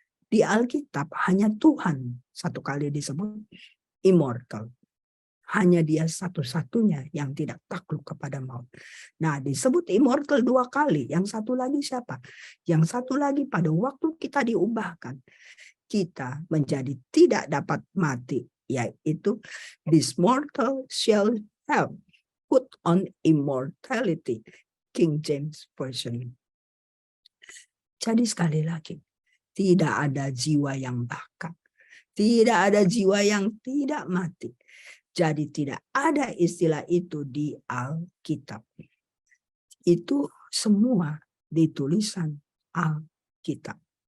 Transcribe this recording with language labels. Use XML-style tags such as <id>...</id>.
<id>Di Alkitab hanya Tuhan satu kali disebut immortal. Hanya dia satu-satunya yang tidak takluk kepada maut. Nah, disebut immortal 2 kali. Yang satu lagi siapa? Yang satu lagi pada waktu kita diubahkan. Kita menjadi tidak dapat mati. Yaitu,</id> <en>this mortal shall have put on immortality. King James Version.</en> <id>Jadi sekali lagi, tidak ada jiwa yang bakat. Tidak ada jiwa yang tidak mati. Jadi tidak ada istilah itu di Alkitab. Itu semua di tulisan Alkitab.</id>